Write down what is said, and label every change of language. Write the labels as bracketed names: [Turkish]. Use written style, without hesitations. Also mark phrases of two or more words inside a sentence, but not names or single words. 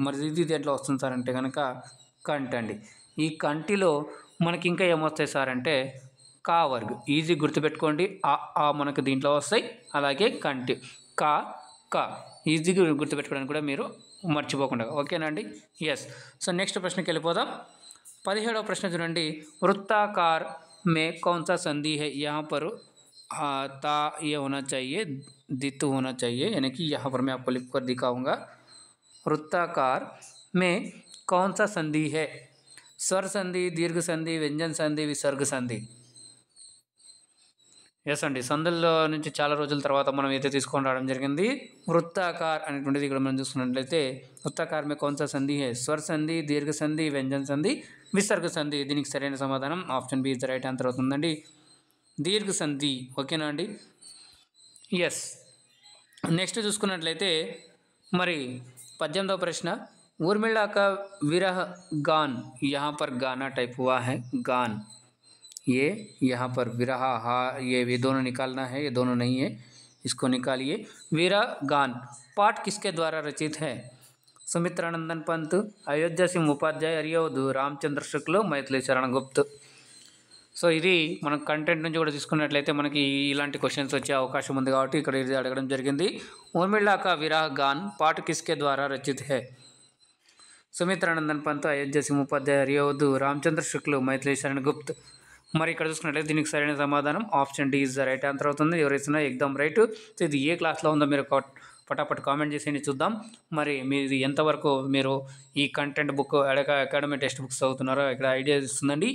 [Telugu] మరి ఇది దేంట్లో వస్తుంది సార్ అంటే కనుక కంటి అండి. ఈ కంటిలో మనకి ఇంకా ఏమొస్తాయి సార్ అంటే [Hindi] क वर्ग. [Telugu] ఈజీ గుర్తుపెట్టుకోండి. ఆ మనకు దీంట్లో వస్తాయి. అలాగే కంటి కా, కా ఈజీగా గుర్తుపెట్టుకోవడానికి కూడా మీరు మర్చిపోకుండా. ఓకేనా అండి. ఎస్. [English] so next [Telugu] ప్రశ్నకి వెళ్ళిపోదాం. 17వ ప్రశ్న చూడండి. [Hindi] వృత్తాకార్ में कौन सा संधि है. यहाँ पर ता ये होना चाहिए, दित होना चाहिए, यानी कि यहाँ पर मैं आपको लिख कर दिखाऊंगा. वृत्ताकार में कौन सा संधि है. स्वर संधि, दीर्घ संधि, व्यंजन संधि, विसर्ग संधि. [Telugu] ఎస్ అండి, సందుల్లో నుంచి చాలా రోజుల తర్వాత మనం అయితే తీసుకొని రావడం జరిగింది. వృత్తాకార్ అనేటువంటిది ఇక్కడ మనం చూసుకున్నట్లయితే [Hindi] వృత్తాకార్ में कौन सा संधि है. स्वर संधि, दीर्घ संधि, व्यंजन संधि, विसर्ग संधि. [Telugu] దీనికి సరైన సమాధానం [English] option B is the right answer [Telugu] అవుతుందండి. [Hindi] दीर्घ संधि. [Telugu] ఓకేనా అండి. ఎస్. నెక్స్ట్ చూసుకున్నట్లయితే మరి 18వ ప్రశ్న. [Hindi] उर्मिला का विरह गान. यहाँ पर गाना टाइप हुआ है गान. ये यहाँ पर विरहा हा ये दोनों निकालना है, ये दोनों नहीं है, इसको निकालिए। वीरागान पाठ किसके द्वारा रचित है? सुमित्रानंदन पंत, अयोध्या सिंह उपाध्याय, अरियोधु, रामचंद्र शुक्ल, मैथिली शरण गुप्त। [Telugu] సో ఇది మనం కంటెంట్ నుంచి కూడా తీసుకున్నట్లయితే మనకి ఇలాంటి క్వశ్చన్స్ వచ్చే అవకాశం ఉంది కాబట్టి ఇక్కడ ఇది అడగడం జరిగింది। [Hindi] उर्मिला का विरह गान पाठ किसके द्वारा रचित है? సుమిత్రానందన్ పంత్, అయోధ్య సింహ ఉపాధ్యాయ, అరియోధు, రామచంద్ర శుక్లు, మైథిలి శరణ్ గుప్త్। [Telugu] మరి ఇక్కడ చూసుకున్నట్లయితే దీనికి సరైన సమాధానం [English] option D is the right answer [Telugu] అవుతుంది। ఎవరైనా ఎగ్జామ్ రైట్। సో ఇది ఏ క్లాస్లో ఉందో మీరు పటాపట్ కామెంట్ చేసి చూద్దాం। మరి మీది ఎంతవరకు మీరు ఈ [English] content book academy text books [Telugu] చదువుతున్నారో ఇక్కడ ఐడియా ఇస్తుందండి।